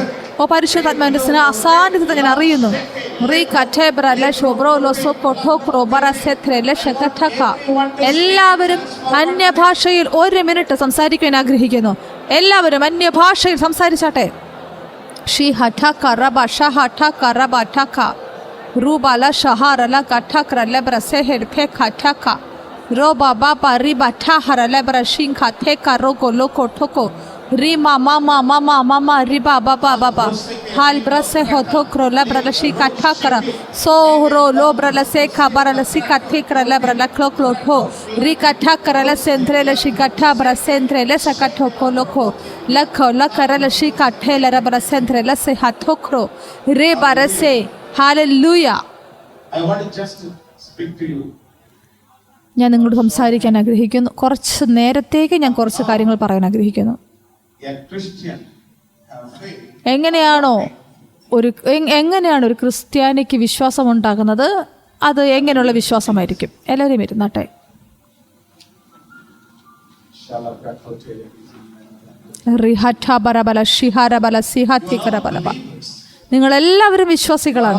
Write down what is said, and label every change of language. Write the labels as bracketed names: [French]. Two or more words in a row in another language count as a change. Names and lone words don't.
[Malayalam] ഓ പരിശുദ്ധാത്മാവിന്റെ സാന്നിധ്യത്തെ ഞാൻ അറിയുന്നു. എല്ലാവരും അന്യഭാഷയിൽ 1 മിനിറ്റ് സംസാരിക്കാൻ ആഗ്രഹിക്കുന്നു. എല്ലാവരും അന്യഭാഷയിൽ സംസാരിച്ചാട്ടെ. Roba baba riba tahara lebra shinka teka roko loko toko rima mama mama mama riba baba baba hal brase hotokro lebra la shika takara sohro lobra la seka bara la sika tekra lebra la kloklo to rika takara la sentre la shika tabra sentre la saka toko loko lakho lakara la shika tela lebra sentre la se hatokro re barase. [English] Hallelujah. I want to just speak to you. [Malayalam] ഞാൻ നിങ്ങളോട് സംസാരിക്കാൻ ആഗ്രഹിക്കുന്നു. കുറച്ച് നേരത്തേക്ക് ഞാൻ കുറച്ച് കാര്യങ്ങൾ പറയാൻ ആഗ്രഹിക്കുന്നു. എങ്ങനെയാണ് ഒരു ക്രിസ്ത്യാനിക്ക് വിശ്വാസം ഉണ്ടാകുന്നത്? അത് എങ്ങനെയുള്ള വിശ്വാസമായിരിക്കും? എല്ലാവരും ഇരുന്നാട്ടെ. നിങ്ങളെല്ലാവരും വിശ്വാസികളാണ്.